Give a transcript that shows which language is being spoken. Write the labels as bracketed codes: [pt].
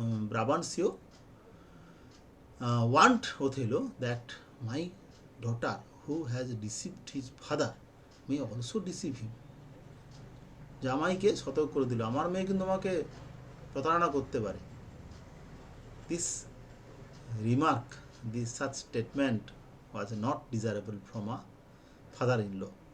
[en] Brabantio warned Othello that my daughter, who has deceived his father, may also deceive him. [bn] জামাইকে সতর্ক করে দিল, আমার মেয়ে কিন্তু আমাকে প্রতারণা করতে পারে। [en] This remark, such statement was not desirable from a father-in-law.